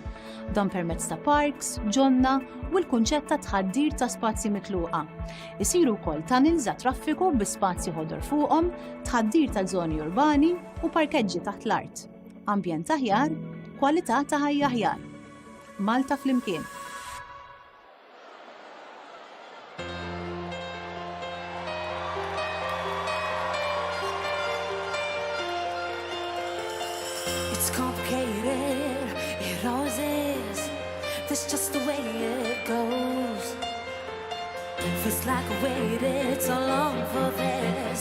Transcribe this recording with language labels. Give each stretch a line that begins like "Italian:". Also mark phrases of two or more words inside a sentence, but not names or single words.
Maltese: Dan permezz ta' parks, ġonna u l-kunċett ta' tħaddir ta' spazji mitluqa. Isiru wkoll tunnels ta' traffiku bi spazji ħodor fuqhom, tħaddir ta' żoni urbani u parkeġġi taħt l-art. Ambjent aħjar, kwalità ta' ħajja aħjar. Malta flimkien.
English: It's complicated, it always is. That's just the way it goes. Feels like I waited so long for this.